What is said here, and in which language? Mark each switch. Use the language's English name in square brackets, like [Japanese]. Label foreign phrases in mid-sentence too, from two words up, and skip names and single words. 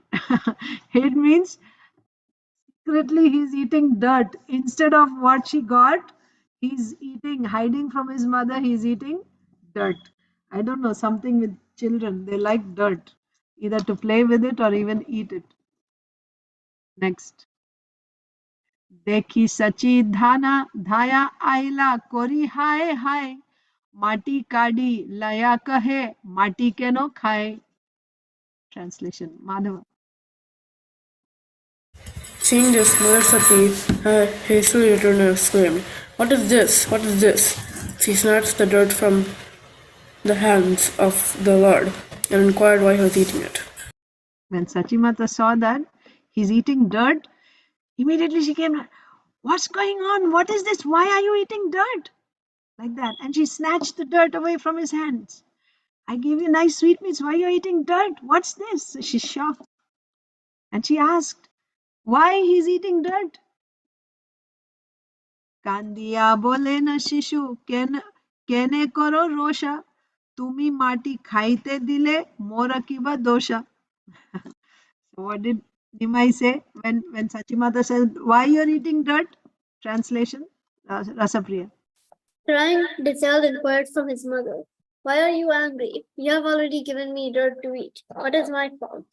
[English] Hid means secretly he's eating dirt. Instead of what she got, he's eating, hiding from his mother, he's eating dirt. I don't know, something with children. They like dirt, either to play with it or even eat it. Next. [Bangla] দেখি শচী ধানা ধাইয়া আইলা করি হায় হায় মাটি কাড়ি লইয়া কহে মাটি কেনে খায়. [English] Translation. Madhava. Seeing this, Mother Sati had hastily returned and exclaimed, "What is this? What is this?" She snatched the dirt from the hands of the Lord and inquired why he was eating it. When Sachimata saw that he's eating dirt, immediately she came, "What's going on? What is this? Why are you eating dirt?" Like that. And she snatched the dirt away from his hands. "I gave you nice sweetmeats. Why are you eating dirt? What's this?" So she's shocked. And she asked, why he's eating dirt. [Bangla] কান্দিয়া বলেন শিশু কেনে করো রোষা তুমি মাটি খাইতে দিলে মোরা কিবা দোষা. [English] So what did Nimai say when Sachimata said, why you're eating dirt? Translation, Rasapriya. Crying, the child inquired from his mother, "Why are you angry? You have already given me dirt to eat. What is my fault?"